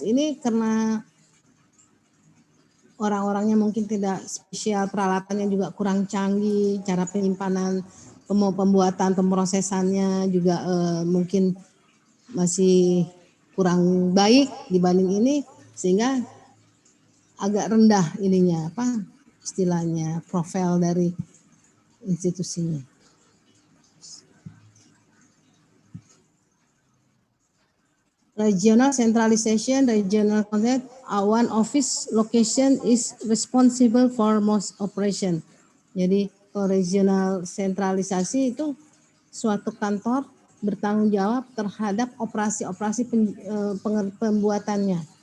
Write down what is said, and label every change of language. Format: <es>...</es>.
<id>Ini karena orang-orangnya mungkin tidak spesial, peralatannya juga kurang canggih, cara penyimpanan, pembuatan, pemrosesannya juga mungkin masih kurang baik dibanding ini, sehingga agak rendah ininya apa istilahnya profil dari institusinya.</id> <en>Regional centralization, regional concept, one office location is responsible for most operation.</en> <id>Jadi regional sentralisasi itu suatu kantor bertanggung jawab terhadap operasi-operasi pembuatannya.</id>